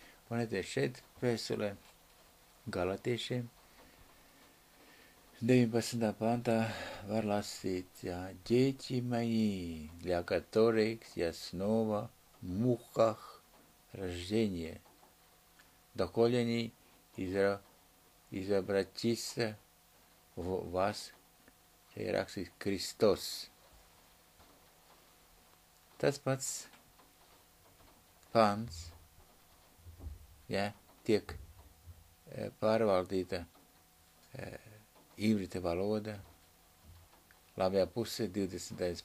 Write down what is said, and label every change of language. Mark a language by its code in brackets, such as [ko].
[lv] Un tieši šeit vēstulē Galatiešiem 19. pantā var lasīt, [ru] дети мои, для которых я снова в муках рождения, доколе они изобратятся в вас, [lv] ir rakstīts Kristos. Tas pats pants, tiek pārvaldīta ivrita valoda, labajā pusē 20.